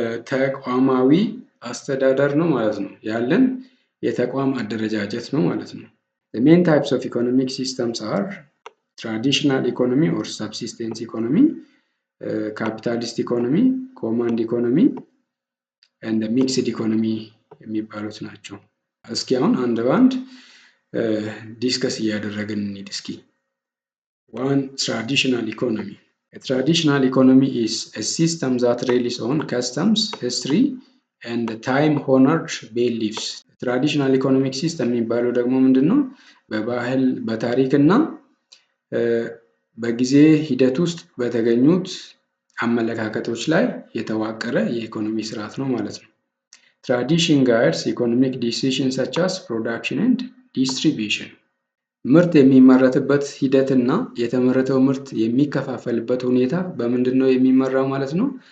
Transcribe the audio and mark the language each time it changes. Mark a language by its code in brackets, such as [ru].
[am] ተቋማዊ አስተዳደር ነው ማለት ነው። [en] ያለን የተቋም አደረጃጀት ነው ማለት ነው። The main types of economic systems are traditional economy or subsistence economy, capitalist economy, command economy, and mixed economy [am] የሚባሉት ናቸው። እስኪ አሁን አንድ ባንድ ዲስከስ እያደረግን እንሂድ እስኪ። [en] One, traditional economy. A traditional economy is a system that relies on customs, history, and time-honored beliefs. [am] ትራዲሽናል ኢኮኖሚክ ሲስተም የሚባለው ደግሞ ምንድን ነው? በባህል በታሪክ እና በጊዜ ሂደት ውስጥ በተገኙት አመለካከቶች ላይ የተዋቀረ የኢኮኖሚ ስርዓት ነው ማለት ነው። [en] ትራዲሽን ጋይድስ ኢኮኖሚክ ዲሲዥንስ ሰች አስ ፕሮዳክሽን ኤንድ ዲስትሪቢዩሽን። [am] ምርት የሚመረትበት ሂደት እና የተመረተው ምርት የሚከፋፈልበት ሁኔታ በምንድን ነው የሚመራው ማለት ነው?